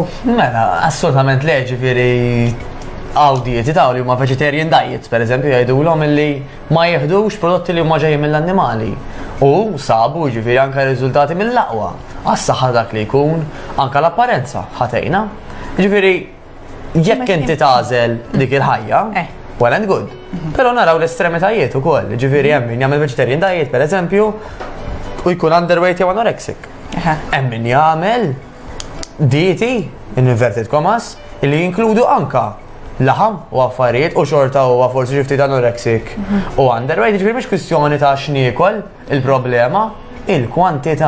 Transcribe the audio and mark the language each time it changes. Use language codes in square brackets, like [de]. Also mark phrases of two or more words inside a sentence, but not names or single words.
[mt] Mela, assolutament le, ġifieri għaw dieti ta' li huma [en] vegetarian diets, [mt] per eżempju, jgħidulhom illi ma jieħdux prodotti li huma ġejjin mill-annimali. U sabu ġifieri anke riżultati mill-aqwa. Għas-saħħa dak li jkun, anke l-apparenza ħatejna. Ġifieri jekk inti tagħżel dik il-ħajja, [en] well and good. [mt] Però naraw l-estremitajiet ukoll, ġifieri hemm min jagħmel [en] vegetarian diet [mt] pereżempju u jkun underweight jew anorexic. Hemm min jagħmel dieti [en] in inverted commas [mt] li jinkludu anke laħam u affarijiet u xorta huwa forsi xi ftit anorexic u underweight, ġifieri mhix kwistjoni ta' x'niekol il-problema, il-kwantità.